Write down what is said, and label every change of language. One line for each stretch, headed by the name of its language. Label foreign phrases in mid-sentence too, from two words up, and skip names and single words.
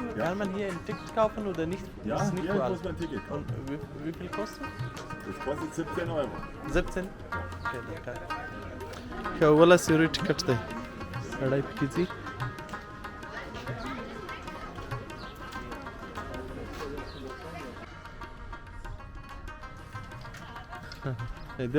German: kann man hier ein Ticket kaufen oder nicht? Ja, ist nicht hier überall. muss man ein Ticket kaufen. Und wie viel kostet? Das kostet 17 Euro. 17? Okay, danke.
Pashto: که اوله سیوری ټیکټ دی سړی پکې ځي دې